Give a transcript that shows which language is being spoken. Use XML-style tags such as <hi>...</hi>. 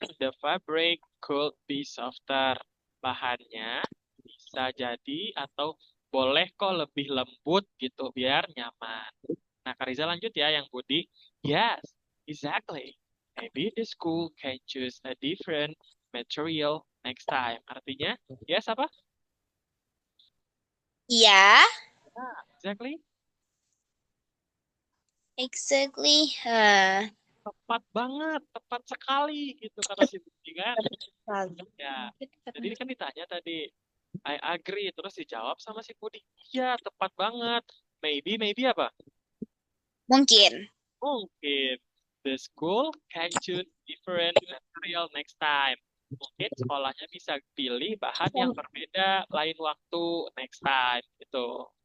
<en>The fabric could be softer.</en> <id>Bahannya bisa jadi atau boleh kok lebih lembut gitu biar nyaman. Nah, Kariza lanjut ya yang Budi.</id> <en>Yes, exactly. Maybe the school can choose a different material next time.</en> <id>Artinya, yes apa? Ya,</id> <en>Exactly. exactly.</en> <id>Tepat banget, tepat sekali gitu kata si Budi kan. Ya, jadi kan ditanya tadi,</id> <en>I agree,</en> <id>terus dijawab sama si Budi. Iya, tepat banget. Maybe apa? Mungkin. Mungkin</id> <en>the school can choose different material next time.</en> <id>Mungkin sekolahnya bisa pilih bahan yang berbeda lain waktu</id> <en>next time</en> <id>gitu.</id>